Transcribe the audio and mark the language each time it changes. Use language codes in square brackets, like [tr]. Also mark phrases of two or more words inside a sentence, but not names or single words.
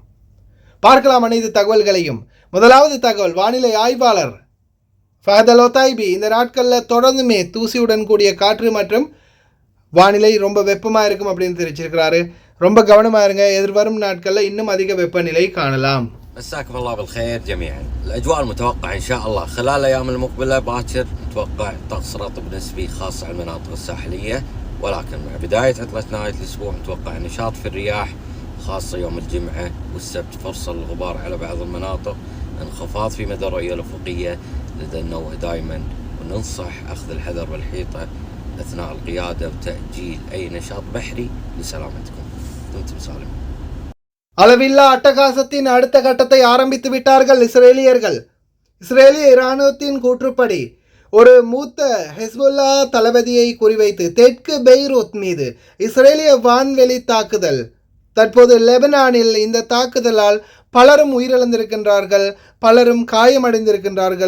[ta] பார்க்கலாம் அனைத்து தகவல்களையும். முதலாவது தகவல், வானிலை ஆய்வாளர் ஃபஹத் அல் ஒத்தாய்பி இந்த நாட்களில் தொடர்ந்துமே தூசியுடன் கூடிய காற்று மற்றும் வானிலை ரொம்ப வெப்பமாக இருக்கும் அப்படின்னு தெரிவிச்சிருக்கிறாரு. ரொம்ப கவனமாக இருங்க. எதிர்வரும் நாட்களில் இன்னும் அதிக வெப்பநிலை காணலாம். [ar] مساكم الله بالخير جميعا. الأجواء المتوقعة إن شاء الله خلال الأيام المقبلة باكر نتوقع طقس رطب نسبي خاص على المناطق الساحلية ولكن مع بداية عطلة نهاية الأسبوع متوقع نشاط في الرياح خاصة يوم الجمعة والسبت، فرصة للغبار على بعض المناطق، انخفاض في مدى الرؤية الأفقية لدى النوة دائما، وننصح أخذ الحذر والحيطة أثناء القيادة وتأجيل أي نشاط بحري لسلامتكم. دمتم سالمين. [ta] அளவில்லா அட்டகாசத்தின் அடுத்த கட்டத்தை ஆரம்பித்து விட்டார்கள் இஸ்ரேலியர்கள். இஸ்ரேலிய இராணுவத்தின் கூற்றுப்படி ஒரு மூத்த ஹெஸ்புல்லா தளபதியை குறிவைத்து தெற்கு பெய்ரூத் மீது இஸ்ரேலிய வான்வெளி தாக்குதல். தற்போது லெபனானில் இந்த தாக்குதலால் பலரும் உயிரிழந்திருக்கின்றார்கள், பலரும் காயமடைந்திருக்கின்றார்கள்.